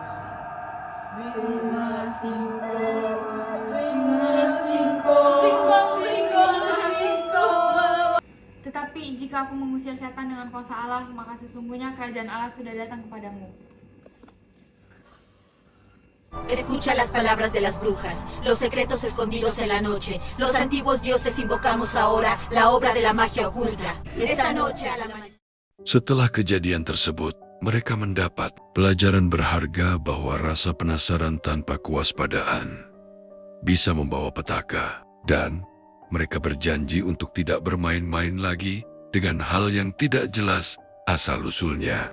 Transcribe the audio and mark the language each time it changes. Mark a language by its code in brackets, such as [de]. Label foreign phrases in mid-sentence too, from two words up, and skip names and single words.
[id] Tetapi jika aku mengusir setan dengan kuasa Allah, maka sesungguhnya kerajaan Allah sudah datang kepadamu. [es] Escucha las palabras de las brujas, los secretos escondidos en la noche. Los antiguos dioses invocamos ahora la obra de la magia oculta. Esta noche al amanecer. [id] Setelah kejadian tersebut, mereka mendapat pelajaran berharga bahwa rasa penasaran tanpa kewaspadaan bisa membawa petaka, dan mereka berjanji untuk tidak bermain-main lagi dengan hal yang tidak jelas asal-usulnya.